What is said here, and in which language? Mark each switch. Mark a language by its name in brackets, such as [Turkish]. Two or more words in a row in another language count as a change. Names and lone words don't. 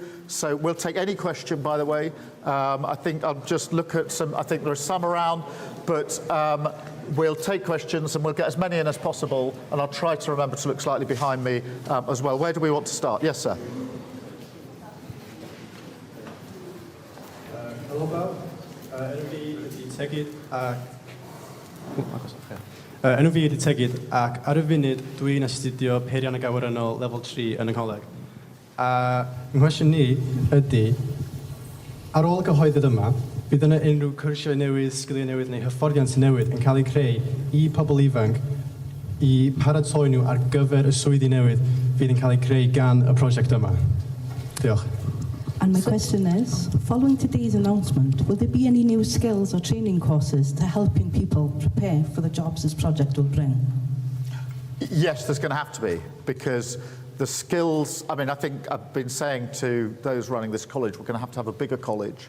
[English] So we'll take any question, by the way. I think I'll just look at some. I think there are some around, but we'll take questions and we'll get as many in as possible. And I'll try to remember to look slightly behind me as well. Where do we want to start? Yes, sir. Hello, Bob. [Welsh] Enwy tegid ac ar y funud dwi'n astudio peirian ag awyrannol level 3 yn yng Ngholeg. Nghwestiwn ni ydy, ar ôl y gyhoeddiad yma, bydd yna unrhyw cwrsiau newydd, sgiliau newydd neu hyfforddiant newydd yn cael ei creu i pobl ifanc i paratoi nhw ar gyfer y swyddi newydd fydd yn cael ei creu gan y prosiect yma. Diolch. [English] And my question is, following today's announcement, will there be any new skills or training courses to helping people prepare for the jobs this project will bring? Yes, there's going to have to be, because the skills, I mean, I think I've been saying to those running this college, we're going to have a bigger college.